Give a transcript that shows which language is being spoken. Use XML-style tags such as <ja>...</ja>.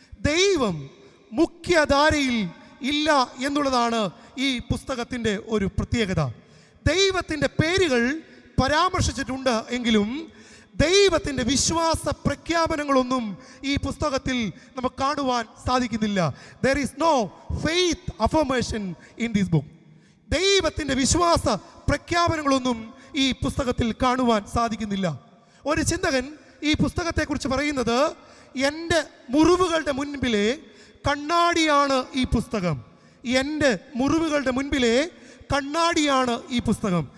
<ml>ദൈവം മുഖ്യധാരയിൽ ഇല്ല എന്നുള്ളതാണ് ഈ പുസ്തകത്തിൻ്റെ ഒരു പ്രത്യേകത. ദൈവത്തിൻ്റെ പേരുകൾ പരാമർശിച്ചിട്ടുണ്ട് എങ്കിലും ദൈവത്തിൻ്റെ വിശ്വാസ പ്രഖ്യാപനങ്ങളൊന്നും ഈ പുസ്തകത്തിൽ നമുക്ക് കാണുവാൻ സാധിക്കുന്നില്ല.</ml> <en>There is no faith affirmation in this book.</en> <ml>ദൈവത്തിൻ്റെ വിശ്വാസ പ്രഖ്യാപനങ്ങളൊന്നും ഈ പുസ്തകത്തിൽ കാണുവാൻ സാധിക്കുന്നില്ല. ഒരു ചിന്തകൻ ഈ പുസ്തകത്തെക്കുറിച്ച് പറയുന്നത്, എൻ്റെ മുറിവുകളുടെ മുൻപിലെ കണ്ണാടിയാണ് ഈ പുസ്തകം. എൻ്റെ മുറിവുകളുടെ മുൻപിലെ കണ്ണാടിയാണ് ഈ പുസ്തകം.</ml>